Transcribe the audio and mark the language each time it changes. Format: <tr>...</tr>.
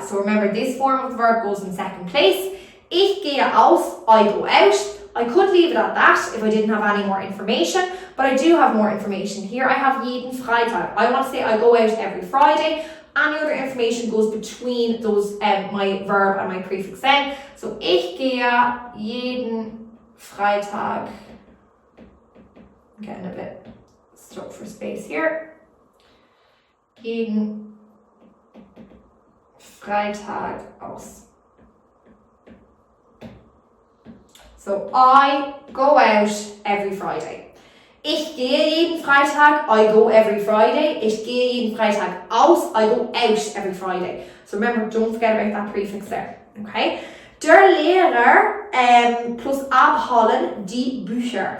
<en>So remember, this form of the verb goes in second place. Ich gehe aus, I go out. I could leave it at that if I didn't have any more information, but I do have more information here. I have jeden Freitag. I want to say I go out every Friday. Any other information goes between those my verb and my prefix then.</en> <de>So ich gehe jeden Freitag.</de> <en>I'm getting a bit stuck for space here.</en> <de>Jeden Freitag aus.</de> <en>So I go out every Friday.</en> <de>Ich gehe jeden Freitag, I go every Friday. Ich gehe jeden Freitag aus, I go out every Friday.</de> <en>So remember, don't forget about that prefix there, okay?</en> <de>Der Lehrer plus abholen die Bücher.</de>